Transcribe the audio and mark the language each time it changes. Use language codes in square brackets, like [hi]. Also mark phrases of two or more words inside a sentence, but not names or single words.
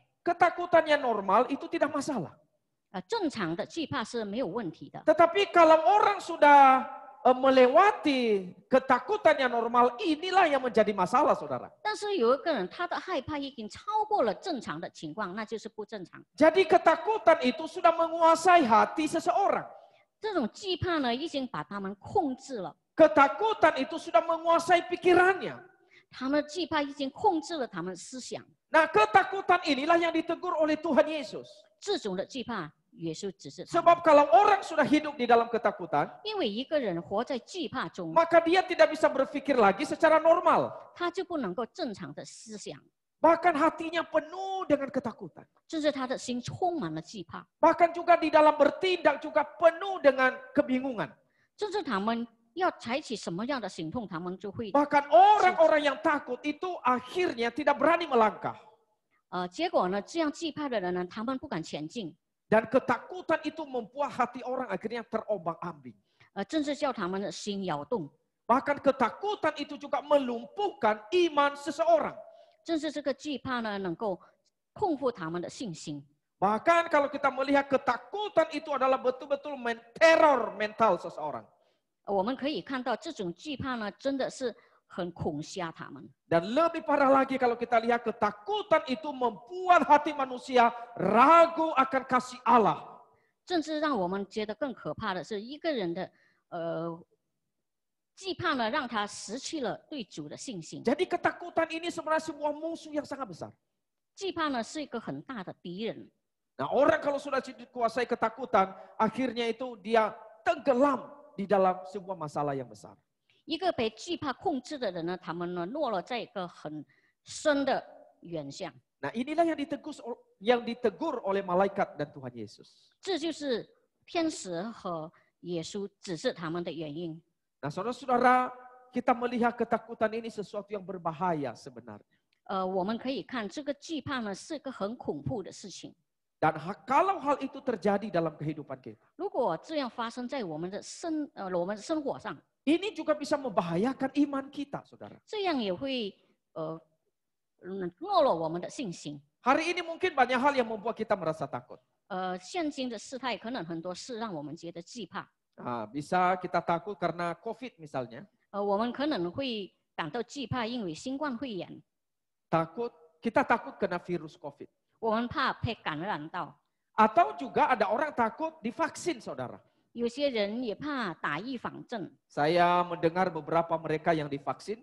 [id] Ketakutan yang normal itu tidak masalah. [zh] 正常的惧怕是没有问题的。 [id] Tetapi kalau orang sudah melewati ketakutan yang normal, inilah yang menjadi masalah, saudara. [zh] 但是有一个人他的害怕已经超过了正常的情况，那就是不正常。 [id] Jadi ketakutan itu sudah menguasai hati seseorang. [zh] 这种惧怕呢，已经把他们控制了。 [id] Ketakutan itu sudah menguasai pikirannya. [zh] 他们的惧怕已经控制了他们的思想。 [id] Nah, ketakutan inilah yang ditegur oleh Tuhan Yesus. [zh] 这种的惧怕，耶稣指示他们。 [id] Sebab kalau orang sudah hidup di dalam ketakutan, [zh] 因为一个人活在惧怕中， [id] maka dia tidak bisa berpikir lagi secara normal. [zh] 他就不能够正常的思想， [id] Bahkan hatinya penuh dengan ketakutan. [zh] 甚至他的心充满了惧怕， [id] Bahkan juga di dalam bertindak juga penuh dengan kebingungan. [zh] 甚至他们要采取什么样的行动，他们就会 [id] Bahkan orang-orang yang takut itu akhirnya tidak berani melangkah. [zh] 结果呢，这样惧怕的人呢，他们不敢前进。 [id] Dan ketakutan itu membuat hati orang akhirnya terombang-ambing. [zh] 正是叫他们的心摇动。 [id] Bahkan ketakutan itu juga melumpuhkan iman seseorang. [zh] 正是这个惧怕呢，能够控制他们的信心。 [id] Bahkan kalau kita melihat ketakutan itu adalah betul-betul menteror mental seseorang. [zh] 我们可以看到这种惧怕呢，真的是很恐吓他们。 [id] Dan lebih parah lagi kalau kita lihat ketakutan itu membuat hati manusia ragu akan kasih Allah. [zh] 甚至让我们觉得更可怕的是，一个人的惧怕呢，让他失去了对主的信心。 [id] Jadi ketakutan ini sebenarnya sebuah musuh yang sangat besar. [zh] 惧怕呢是一个很大的敌人。 [id] Nah, orang kalau sudah dikuasai ketakutan, akhirnya itu dia tenggelam di dalam sebuah masalah yang besar. [zh] 一个被惧怕控制的人呢，他们呢落了在一个很深的远向。 [id] Nah, inilah yang ditegur oleh malaikat dan Tuhan Yesus. [zh] 这就是天使和耶稣指示他们的原因。 [id] Nah, saudara-saudara, kita melihat ketakutan ini sesuatu yang berbahaya sebenarnya. [zh] 我们可以看这个惧怕呢是一个很恐怖的事情。 [id] Dan kalau hal itu terjadi dalam kehidupan kita, [zh] 如果这样发生在我们的生活上， [id] ini juga bisa membahayakan iman kita, saudara. [zh] 这样也会落了我们的信心。 [id] Hari ini mungkin banyak hal yang membuat kita merasa takut. [zh] 现今的事态可能很多事让我们觉得惧怕。 [id] Nah, bisa kita takut karena COVID misalnya. [zh] 我们可能会感到惧怕，因为新冠肺炎， [id] Kita takut kena virus COVID. [zh] 我们怕被感染到。 [id] Atau juga ada orang takut divaksin, saudara. [zh] 有些人也怕打预防针。 [id] Saya mendengar beberapa mereka yang divaksin.